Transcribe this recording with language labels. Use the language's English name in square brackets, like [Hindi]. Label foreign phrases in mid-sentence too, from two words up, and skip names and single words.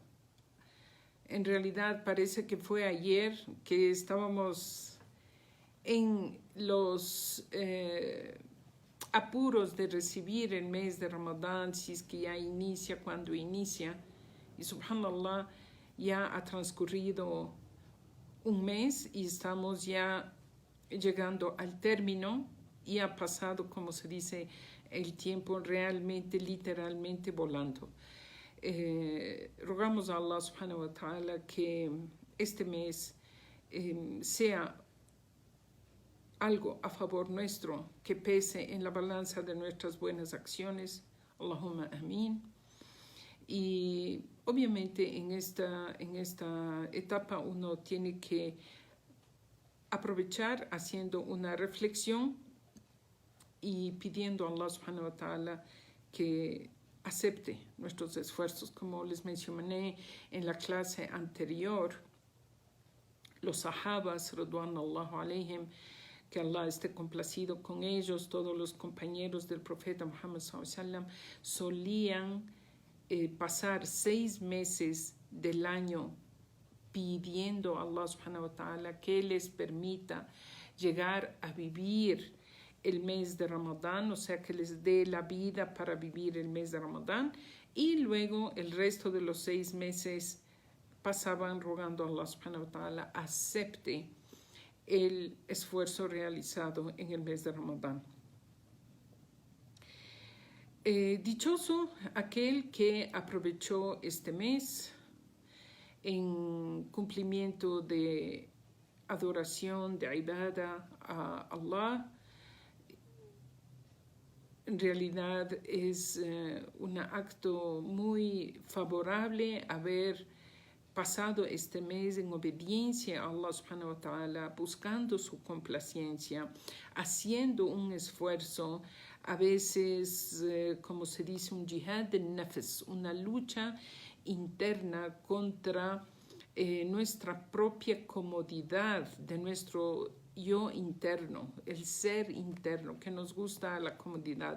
[Spanish] En realidad parece que fue ayer que estábamos en los apuros de recibir el mes de Ramadán, si es que ya inicia, cuando inicia, y subhanallah, ya ha transcurrido un mes y estamos ya llegando al término. Y ha pasado, como se dice, el tiempo realmente, literalmente volando. Rogamos a Allah [Arabic] سبحانه وتعالى [Spanish] que este mes sea algo a favor nuestro, que pese en la balanza de nuestras buenas acciones. [Arabic] اللهم آمين. [Spanish] Y obviamente en esta etapa uno tiene que aprovechar haciendo una reflexión y pidiendo a Allah [Arabic] سبحانه وتعالى [Spanish] que acepte nuestros esfuerzos. Como les mencioné en la clase anterior, los sahabas, [Arabic] رضوان الله عليهم, [Spanish] que Allah esté complacido con ellos, todos los compañeros del [Arabic] profeta Muhammad صلى الله عليه وسلم, [Spanish] solían pasar 6 meses del año pidiendo a Allah [Arabic] سبحانه وتعالى [Spanish] que les permita llegar a vivir el mes de Ramadán, o sea, que les dé la vida para vivir el mes de Ramadán, y luego el resto de los 6 meses pasaban rogando a Allah [Arabic] سبحانه وتعالى [Spanish] acepte el esfuerzo realizado en el mes de Ramadán. Dichoso aquel que aprovechó este mes en cumplimiento de adoración, de ibada a Allah. En realidad es un acto muy favorable haber pasado este mes en obediencia [Arabic] a Allah سبحانه وتعالى, [Spanish] buscando su complacencia, haciendo un esfuerzo, a veces, como se dice, un jihad de nafs, una lucha interna contra nuestra propia comodidad, de nuestro yo interno, el ser interno, que nos gusta la comodidad.